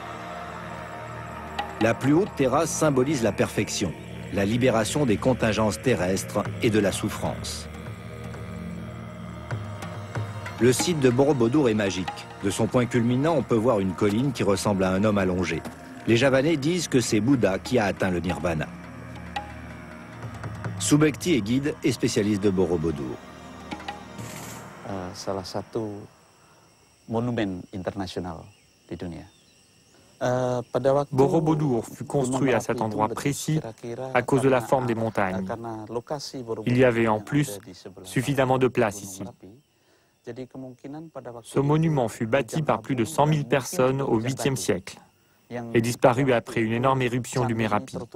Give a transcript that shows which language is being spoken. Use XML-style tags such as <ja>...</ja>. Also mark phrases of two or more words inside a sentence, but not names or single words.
<fr>La plus haute terrasse symbolise la perfection, la libération des contingences terrestres et de la souffrance. Le site de Borobudur est magique. De son point culminant, on peut voir une colline qui ressemble à un homme allongé. Les Javanais disent que c'est Bouddha qui a atteint le nirvana. Subekti est guide et spécialiste de Borobudur.</fr> <id>Salah satu monumen international di dunia.</id> <fr>Borobudur fut construit à cet endroit précis à cause de la forme des montagnes. Il y avait en plus suffisamment de place ici. Ce monument fut bâti par plus de 100 000 personnes au 8e siècle et disparu après une énorme éruption du Merapi.</fr>